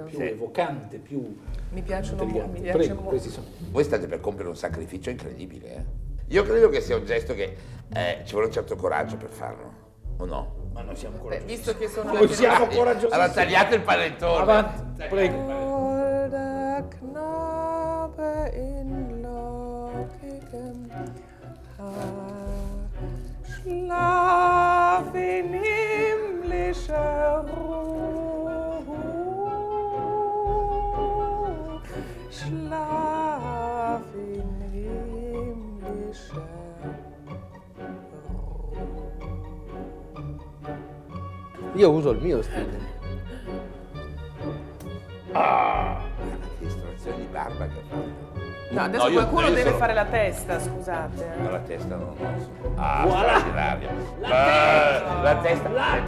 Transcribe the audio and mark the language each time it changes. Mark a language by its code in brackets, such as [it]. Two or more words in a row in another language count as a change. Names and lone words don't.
[it] più evocante, più Mi piacciono intrigante. mi piace Prego, molto. questi sono... Voi state per compiere un sacrificio incredibile, eh? Io credo che sia un gesto che ci vuole un certo coraggio per farlo, o no? Ma noi siamo Beh, coraggiosi. visto che sono Noi siamo coraggiosi. Allora tagliate il panettone. Avanti, prego. [de] Holder Knabe in lockigem Haar, schlaf in himmlischer Ruhe, schlaf in himmlischer [it] Io uso il mio stile. Che estrazione di barba che ha fatto. No, adesso No, io- qualcuno io deve sono- fare la testa, scusate. No, la testa non oso. Straordinaria. La testa.